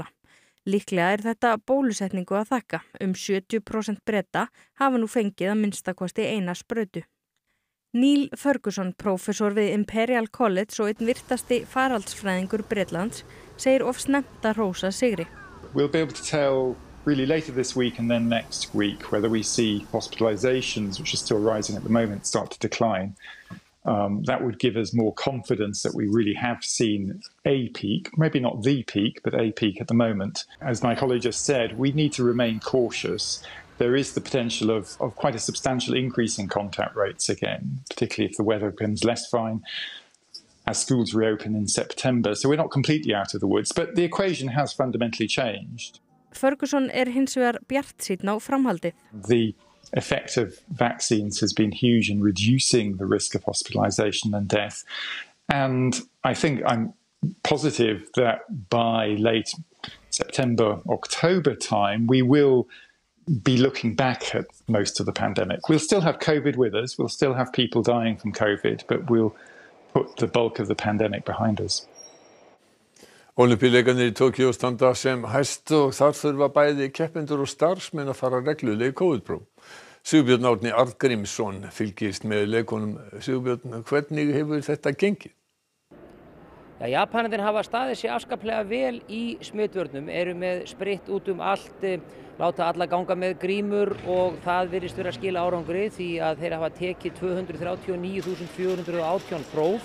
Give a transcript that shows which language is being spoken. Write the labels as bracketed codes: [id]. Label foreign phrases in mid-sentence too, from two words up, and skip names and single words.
[is] Líklega þetta bólusetningu að þakka. 70% Breta hafa nú fengið að minnstakosti eina sprautu. Neil Ferguson, prófessor við Imperial College og einn virtasti faraldsfræðingur Bretlands, segir of snemmt að hrósa sigri. [en] We'll be able to tell really later this week and then next week whether we see hospitalizations, which are still rising at the moment, start to decline. That would give us more confidence that we really have seen a peak, maybe not the peak, but a peak at the moment. As my colleague just said, we need to remain cautious. There is the potential of quite a substantial increase in contact rates again, particularly if the weather becomes less fine as schools reopen in September. So we're not completely out of the woods, but the equation has fundamentally changed. [is] Ferguson hins vegar bjartsýnn á framhaldið. [en] The effect of vaccines has been huge in reducing the risk of hospitalization and death. And I think I'm positive that by late September, October time, we will be looking back at most of the pandemic. We'll still have COVID with us. We'll still have people dying from COVID, but we'll put the bulk of the pandemic behind us. [is] Ólympíuleikarnir í Tókíó standa sem hæst og þar þurfa bæði keppendur og starfsmenn að fara reglulega í COVID-próf. Sigurbjörn Árni Arngrímsson fylgist með leikunum. Sigurbjörn, hvernig hefur þetta gengið? Japanarnir hafa staðið sig afskaplega vel í smitvörnum, eru með spritt út allt, láta alla ganga með grímur og það virðist vera að skila árangri því að þeir hafa tekið 239.418 próf.